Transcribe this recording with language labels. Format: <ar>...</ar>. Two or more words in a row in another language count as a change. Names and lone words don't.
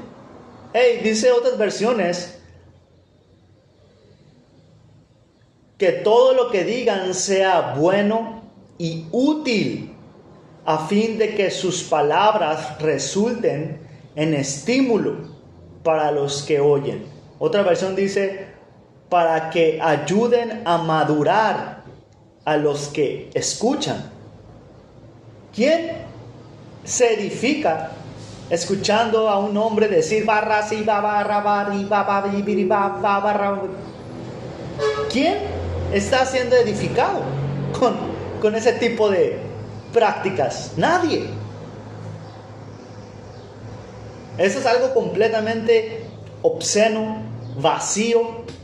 <es>Dice otras versiones, que todo lo que digan sea bueno y útil, a fin de que sus palabras resulten en estímulo para los que oyen. Otra versión dice, para que ayuden a madurar a los que escuchan. ¿Quién se edifica escuchando a un hombre decir barra si ba barra bari ba ba biri ba barra? ¿Quién está siendo edificado con ese tipo de prácticas? Nadie. Eso es algo completamente obsceno, vacío.</es>